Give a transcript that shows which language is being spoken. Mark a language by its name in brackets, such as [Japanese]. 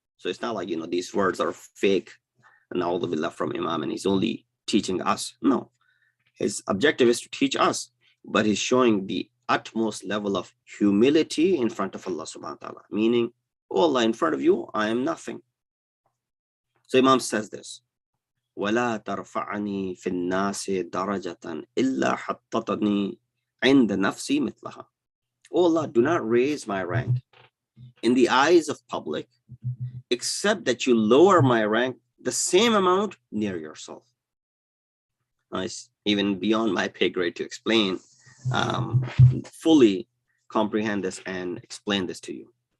[English] So it's not like, these words are fake and all will be left from Imam and he's only teaching us. No, his objective is to teach us, but he's showing the utmost level of humility in front of Allah subhanahu wa ta'ala, meaning, oh Allah, in front of you, I am nothing. So Imam says this, [Arabic] وَلَا تَرْفَعَنِي فِي النَّاسِ دَرَجَةً إِلَّا حَطَّتَنِي عِنْدَ نَفْسِي مِثْلَهَا. [English] Oh Allah, do not raise my rank in the eyes of public, except that you lower my rank the same amount near yourself. It's even beyond my pay grade to explain, fully comprehend this and explain this to you.